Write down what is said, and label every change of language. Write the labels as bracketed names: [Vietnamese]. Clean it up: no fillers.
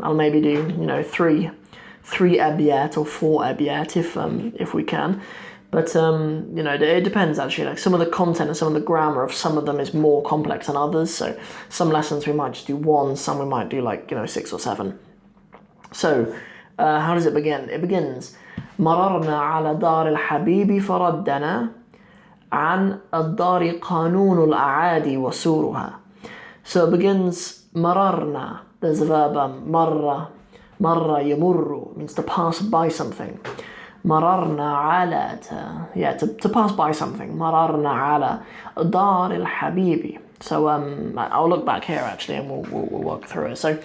[English] I'll maybe do, three abiyat or 4 abiyat if we can. But, it depends actually. Like some of the content and some of the grammar of some of them is more complex than others. So some lessons we might just do 1, some we might do 6 or 7. So, how does it begin? It begins, [Arabic] مررنا على دار الحبيب فردنا عن الدار قانون الأعادي وسورها. [English] So it begins, مررنا. There's the verb مرة. مرة يمر means to pass by something. مررنا على to pass by something. [Arabic] مررنا على دار الحبيب. [English] So I'll look back here actually and we'll work through it.